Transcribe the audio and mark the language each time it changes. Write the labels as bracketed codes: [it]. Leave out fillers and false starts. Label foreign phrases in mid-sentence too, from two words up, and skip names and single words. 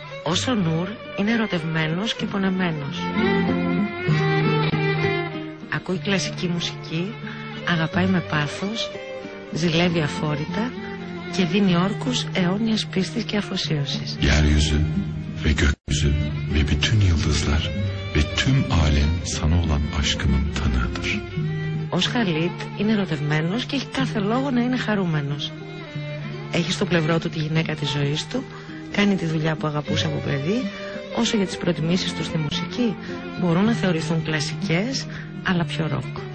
[el] Όσο Νούρ είναι ερωτευμένος και πονεμένος. Ακούει κλασική μουσική, αγαπάει με πάθος, ζηλεύει αφόρητα και δίνει όρκους αιώνιας πίστης και αφοσίωσης. [tr] Yeryüzü ve gökyüzü ve bütün yıldızlar ve tüm alem sana olan aşkımın tanığıdır. [el] Ο Χαλίτ είναι ερωτευμένος και έχει κάθε λόγο να είναι χαρούμενος. Έχει στο πλευρό του τη γυναίκα της ζωής του, κάνει τη δουλειά που αγαπούσε από παιδί, όσο για τις προτιμήσεις του στη μουσική μπορούν να θεωρηθούν κλασικές, αλλά πιο ροκ.